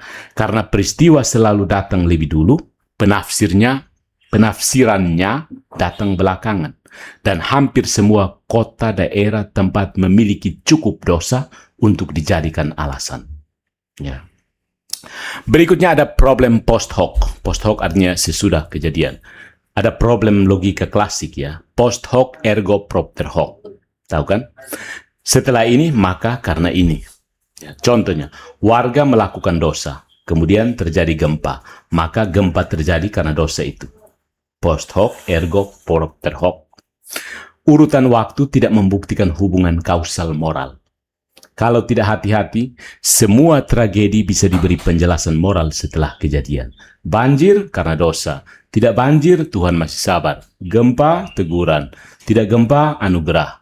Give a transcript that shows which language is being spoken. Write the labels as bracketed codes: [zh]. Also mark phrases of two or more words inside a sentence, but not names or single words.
[id] Karena peristiwa selalu datang lebih dulu, penafsirannya datang belakangan. Dan hampir semua kota daerah tempat memiliki cukup dosa untuk dijadikan alasan. Ya. Berikutnya ada problem [la] post hoc. Post hoc [id] artinya sesudah kejadian. Ada problem logika klasik ya. [la] Post hoc ergo propter hoc. [id] Tahu kan? Setelah ini maka karena ini. Ya, contohnya, warga melakukan dosa. Kemudian terjadi gempa. Maka gempa terjadi karena dosa itu. [la] Post hoc ergo propter hoc. [id] Urutan waktu tidak membuktikan hubungan kausal moral. Kalau tidak hati-hati, semua tragedi bisa diberi penjelasan moral setelah kejadian. Banjir karena dosa. Tidak banjir, Tuhan masih sabar. Gempa, teguran. Tidak gempa, anugerah.